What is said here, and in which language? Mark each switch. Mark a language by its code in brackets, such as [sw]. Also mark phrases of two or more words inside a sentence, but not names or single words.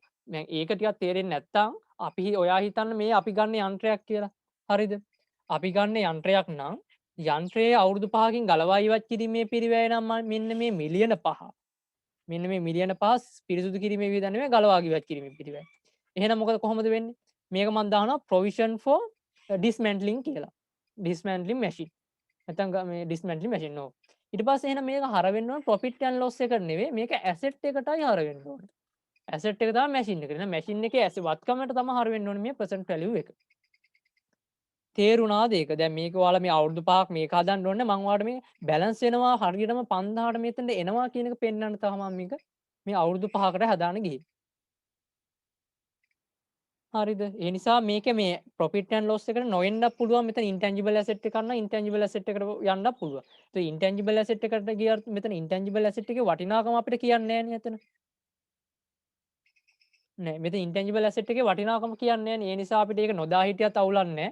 [si] දැන් ඒක ටිකක් තේරෙන්නේ නැත්නම් අපි ඔයා හිතන්න මේ අපි ගන්න යන්ත්‍රයක් කියලා. හරිද? අපි ගන්න යන්ත්‍රයක් නම් යන්ත්‍රයේ අවුරුදු 5කින් ගලවා ඉවත් කිරීමේ පිරිවැය නම් මෙන්න මේ මිලියන 5. මෙන්න මේ මිලියන 5 පිරිසුදු කිරීමේ වියදම් නෙමෙයි ගලවා ඉවත් කිරීමේ පිරිවැය. එහෙනම් මොකද කොහොමද වෙන්නේ? මේක මම දානවා [en] provision for dismantling [si] කියලා. [en] dismantling machine. [si] නැත්නම් මේ [en] dismantling machine [si] නෝ. ඊට පස්සේ එහෙනම් මේක හර වෙන්න ඕන [en] profit and loss [si] එකට නෙවෙයි මේක asset එකටයි හර වෙන්න ඕනේ. asset එක තමයි machine එක. එහෙනම් machine එකේ වත්කමට තමයි හර වෙන්න ඕනේ මේ [en] present value [si] එක. තේරුණාද ඒක? දැන් මේක ඔයාලා මේ අවුරුදු 5ක් මේක හදන්න ඕනේ මම ඔයාලට මේ බැලන්ස් වෙනවා හරියටම 5000ට මෙතනට එනවා කියන එක පෙන්වන්න තමයි මේක මේ අවුරුදු 5කට හදාන්න ගියේ. හරිද? ඒ නිසා මේක මේ [en] profit and loss [si] එකට නොෙන්නත් පුළුවන් මෙතන [en] intangible asset [si] එක ගන්න [en] intangible asset [si] එකට යන්නත් පුළුවන්. ඒ [en] intangible asset [si] එකට ගියත් මෙතන [en] intangible asset [si] එකේ වටිනාකම අපිට කියන්නේ නැහැ නේ එතන. නෑ මෙතන [en] intangible asset [si] එකේ වටිනාකම කියන්නේ නැහැ නේ. ඒ නිසා අපිට ඒක නොදා හිටියත් අවුලක් නැහැ.